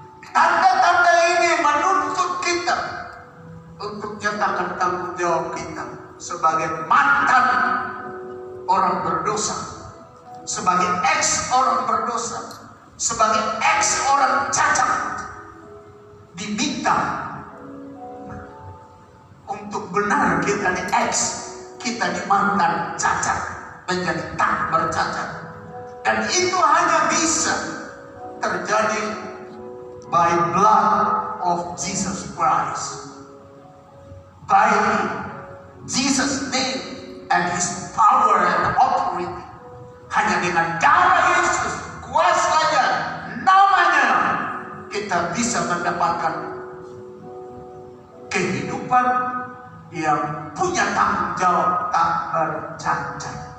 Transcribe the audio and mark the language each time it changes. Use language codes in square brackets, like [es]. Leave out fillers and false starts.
[id] Tanda-tanda ini menuntut kita untuk nyatakan tanggung jawab kita sebagai mantan orang berdosa, sebagai ex orang berdosa, sebagai ex orang cacat, diminta untuk benar kita di ex, kita di mantan cacat menjadi tak bercacat. [en] Dan itu hanya bisa terjadi by blood of Jesus Christ, by Jesus' name and His power and authority. [id] Hanya dengan darah Yesus, kuasanya, namanya, kita bisa mendapatkan kehidupan yang punya tanggung jawab tak bercacat.